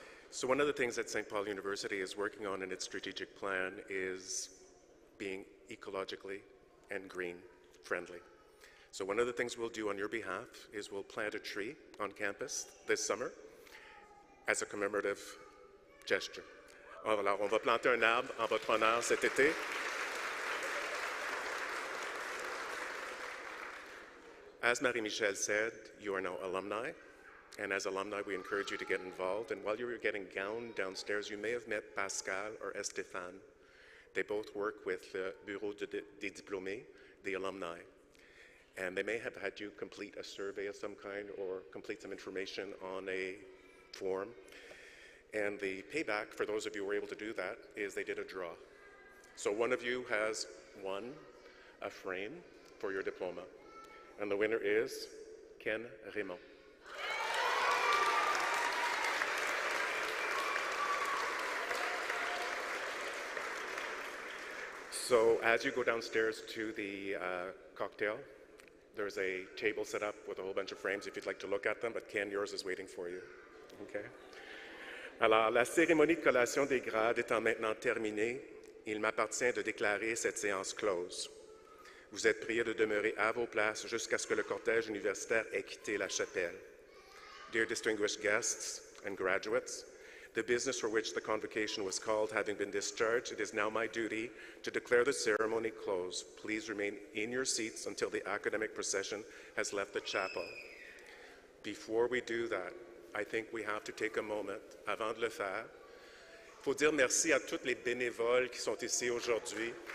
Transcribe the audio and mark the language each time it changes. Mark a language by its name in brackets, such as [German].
[English] So one of the things that St. Paul University is working on in its strategic plan is being ecologically and green friendly. So one of the things we'll do on your behalf is we'll plant a tree on campus this summer as a commemorative gesture. [French] Alors, on va planter un arbre en votre honneur cet été. [English] As Marie-Michelle said, you are now alumni. And as alumni, we encourage you to get involved. And while you were getting gowned downstairs, you may have met Pascal or Estéphane. They both work with the Bureau des Diplômés, the alumni. And they may have had you complete a survey of some kind or complete some information on a form. And the payback, for those of you who were able to do that, is they did a draw. So one of you has won a frame for your diploma. And the winner is Ken Raymond. So as you go downstairs to the cocktail, there's a table set up with a whole bunch of frames if you'd like to look at them, but Ken, yours is waiting for you. Okay? [French] Alors, la cérémonie de collation des grades étant maintenant terminée, il m'appartient de déclarer cette séance close. Vous êtes priés de demeurer à vos places jusqu'à ce que le cortège universitaire ait quitté la chapelle. [English] Dear distinguished guests and graduates, the business for which the convocation was called having been discharged, it is now my duty to declare the ceremony closed. Please remain in your seats until the academic procession has left the chapel. Before we do that, I think we have to take a moment, avant de le faire. [French] Il faut dire merci à tous les bénévoles qui sont ici aujourd'hui.